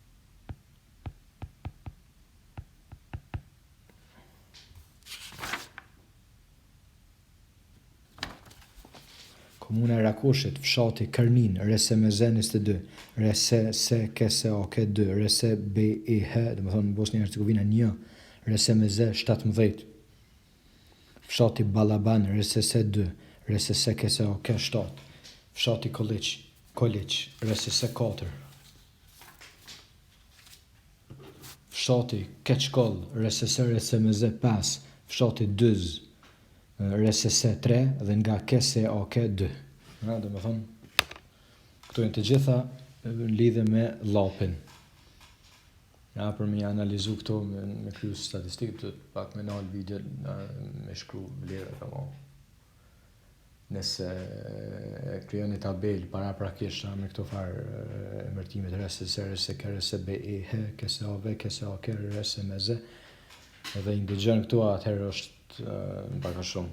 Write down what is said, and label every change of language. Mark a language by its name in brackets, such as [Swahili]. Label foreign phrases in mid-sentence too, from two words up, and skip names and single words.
[Albanian] fshati Kërnin, RSMZ 22, RSS Kesake 2, RSBIH, domethënë Bosnia Hercegovina 1, RSMZ 17, fshati Balaban, RSS 2, RSS Kesake 7, fshati Koliq, RSS 4, fshati Keçkoll, RSS RSMZ 5, fshati Dyz, RSS 3 dhe nga Kesake 2. Dhe me thonë, këto janë të gjitha në lidhe me lapin. Për me analizu këto me kryu statistikë, të pak me nalë video me shkru vlerët apo. Nëse krijon një tabel para prakisht me këto farë emërtimet RSS, RSK, RSBIH, KSAV, KSAK, RSMZ, edhe i ndëgjën këto atëherë është pak a shumë.